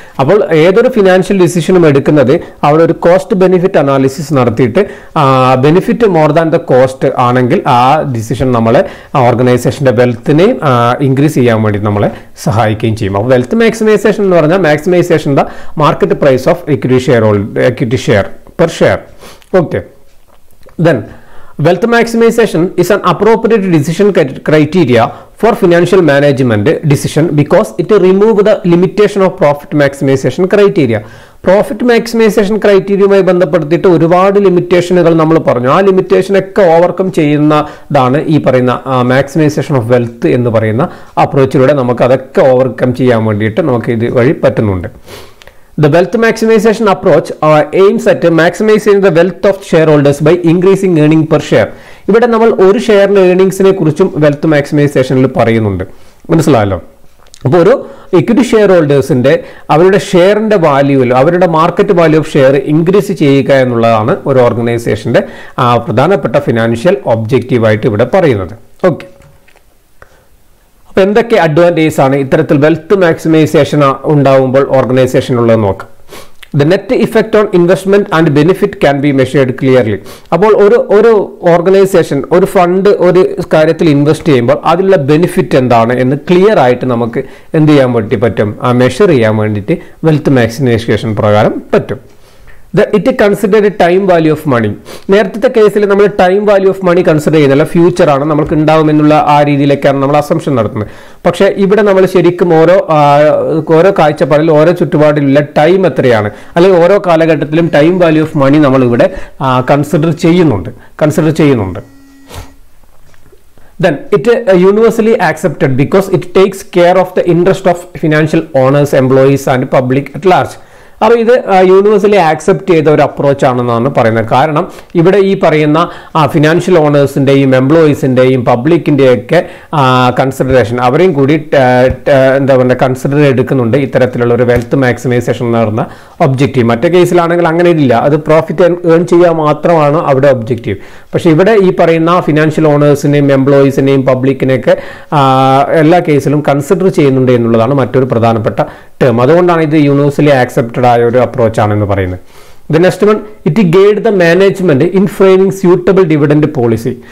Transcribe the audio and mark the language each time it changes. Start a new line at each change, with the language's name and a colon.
Malayalam: അപ്പോൾ ഏതൊരു ഫിനാൻഷ്യൽ ഡിസിഷനും എടുക്കുന്നത് അവിടെ ഒരു കോസ്റ്റ് ബെനിഫിറ്റ് അനാലിസിസ് നടത്തിയിട്ട്
English: benefit more than the cost
Malayalam: ആണെങ്കിൽ ആ ഡിസിഷൻ നമ്മളെ പെർസെന്റേജ് വെൽത്തിനെ ഇൻക്രീസ് ചെയ്യാൻ വേണ്ടി നമ്മളെ സഹായിക്കുകയും ചെയ്യും.
English: അപ്പോൾ wealth maximization
Malayalam: എന്ന് പറഞ്ഞാൽ
English: Maximization the market price of equity share per share. Okay. Then wealth maximization is an appropriate decision criteria for financial management decision because it removes the limitation of profit maximization criteria.
Malayalam: Profit maximisation ക്രൈറ്റീരിയയുമായി ബന്ധപ്പെടുത്തിയിട്ട് ഒരുപാട് ലിമിറ്റേഷനുകൾ നമ്മൾ പറഞ്ഞു. ആ ലിമിറ്റേഷനൊക്കെ overcome ചെയ്യുന്നതാണ് ഈ പറയുന്ന maximisation of wealth എന്ന് പറയുന്ന അപ്രോച്ചിലൂടെ നമുക്ക് അതൊക്കെ ഓവർകം ചെയ്യാൻ വേണ്ടിയിട്ട് നമുക്ക് ഇത് വഴി പറ്റുന്നുണ്ട്.
English: The wealth maximization approach aims at maximizing the wealth of shareholders by increasing earning per share.
Malayalam: ഇവിടെ നമ്മൾ ഒരു ഷെയറിന്റെ ഏർണിങ്സിനെ കുറിച്ചും വെൽത്ത് മാക്സിമൈസേഷനിൽ പറയുന്നുണ്ട്, മനസ്സിലായല്ലോ. അപ്പോൾ ഒരു ഇക്വിറ്റി ഷെയർ ഹോൾഡേഴ്സിന്റെ അവരുടെ ഷെയറിന്റെ വാല്യൂവിൽ അവരുടെ market value of share increase ചെയ്യുക എന്നുള്ളതാണ് ഒരു ഓർഗനൈസേഷന്റെ പ്രധാനപ്പെട്ട ഫിനാൻഷ്യൽ ഒബ്ജക്റ്റീവായിട്ട് ഇവിടെ പറയുന്നത്. ഓക്കെ, അപ്പോൾ എന്തൊക്കെ അഡ്വാൻറ്റേജസ് ആണ് ഇത്തരത്തിൽ വെൽത്ത് മാക്സിമൈസേഷൻ ഉണ്ടാവുമ്പോൾ ഓർഗനൈസേഷനുള്ളത് നോക്കാം.
English: The net effect on investment and benefit can be measured clearly.
Malayalam: അപ്പോൾ ഒരു ഓർഗനൈസേഷൻ ഒരു ഫണ്ട് ഒരു കാര്യത്തിൽ ഇൻവെസ്റ്റ് ചെയ്യുമ്പോൾ അതിലുള്ള ബെനിഫിറ്റ് എന്താണ് എന്ന് ക്ലിയർ ആയിട്ട് നമുക്ക് എന്ത് ചെയ്യാൻ വേണ്ടി പറ്റും, മെഷർ ചെയ്യാൻ വേണ്ടിയിട്ട് വെൽത്ത് മാക്സിമൈസേഷൻ പ്രകാരം പറ്റും.
English: It considered time value of money.
Malayalam: നേരത്തെ കേസിൽ നമ്മൾ time value of money consider ചെയ്യുന്നില്ല, ഫ്യൂച്ചർ ആണ് നമുക്ക് ഉണ്ടാവുമെന്നുള്ള ആ രീതിയിലേക്കാണ് നമ്മൾ അസംഷൻ നടത്തുന്നത്. പക്ഷേ ഇവിടെ നമ്മൾ ശരിക്കും ഓരോ കാഴ്ചപ്പാടിൽ ഓരോ ചുറ്റുപാടിലുള്ള ടൈം എത്രയാണ്, അല്ലെങ്കിൽ ഓരോ കാലഘട്ടത്തിലും ടൈം വാല്യൂ ഓഫ് മണി നമ്മൾ ഇവിടെ കൺസിഡർ ചെയ്യുന്നുണ്ട്.
English: Then it universally accepted because it takes care of the interest of financial owners, employees and public at large.
Malayalam: അപ്പോൾ ഇത് യൂണിവേഴ്സലി ആക്സെപ്റ്റ് ചെയ്ത ഒരു അപ്രോച്ച് ആണെന്നാണ് പറയുന്നത്. കാരണം ഇവിടെ ഈ പറയുന്ന ഫിനാൻഷ്യൽ ഓണേഴ്സിൻ്റെയും എംപ്ലോയീസിൻ്റെയും പബ്ലിക്കിൻ്റെയൊക്കെ കൺസിഡറേഷൻ അവരെയും കൂടി എന്താ പറയുക കൺസിഡർ എടുക്കുന്നുണ്ട് ഇത്തരത്തിലുള്ള ഒരു വെൽത്ത് മാക്സിമൈസേഷൻ എന്ന് പറയുന്ന ഒബ്ജക്റ്റീവ്. മറ്റേ കേസിലാണെങ്കിൽ അങ്ങനെ ഇല്ല, അത് പ്രോഫിറ്റ് ഏൺ ചെയ്യുക മാത്രമാണ് അവിടെ ഒബ്ജക്റ്റീവ്. പക്ഷേ ഇവിടെ ഈ പറയുന്ന ഫിനാൻഷ്യൽ ഓണേഴ്സിനെയും എംപ്ലോയീസിനെയും പബ്ലിക്കിനെയൊക്കെ എല്ലാ കേസിലും കൺസിഡർ ചെയ്യുന്നുണ്ട് എന്നുള്ളതാണ് മറ്റൊരു പ്രധാനപ്പെട്ട ടേം. അതുകൊണ്ടാണ് ഇത് യൂണിവേഴ്സലി ആക്സെപ്റ്റഡ് ആയ ഒരു അപ്രോച്ച് ആണെന്ന് പറയുന്നത്.
English: The next one, it gave the management in framing suitable dividend policy.